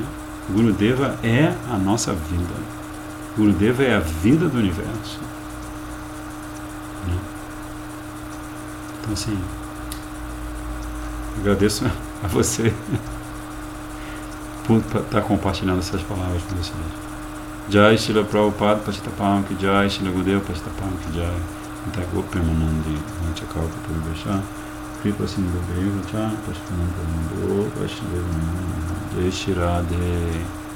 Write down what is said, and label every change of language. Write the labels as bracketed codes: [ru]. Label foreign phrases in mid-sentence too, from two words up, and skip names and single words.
[pt] Gurudeva é a nossa vida. Gurudeva é a vida do universo, né? Então, assim, agradeço a você por estar compartilhando essas palavras com vocês. [sa] Jai Srila Prabhupada Patitapam Ki Jai, Srila Gurudeva Patitapam Ki Jai, Nitya Premanandi Vanchakalpa Tarubhasha, Kripa Sindhu Deva Cha, Patitapam Ki Jai, Jai Shri Radhe.